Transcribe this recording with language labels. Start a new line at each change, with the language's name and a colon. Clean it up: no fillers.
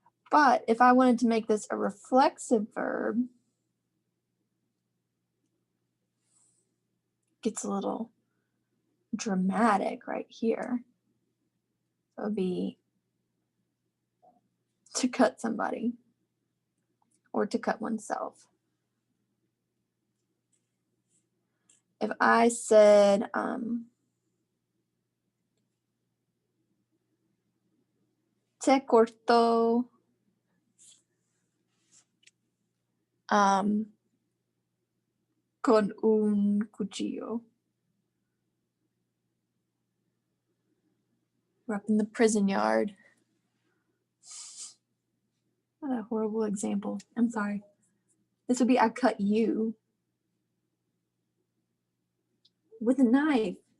English: But if I wanted to make this a reflexive verb, it gets a little dramatic right here. So it would be to cut somebody or to cut oneself. If I said
Spanish: te cortó con un cuchillo.
English: We're up in the prison yard. What a horrible example. I'm sorry. This would be I cut you with a knife.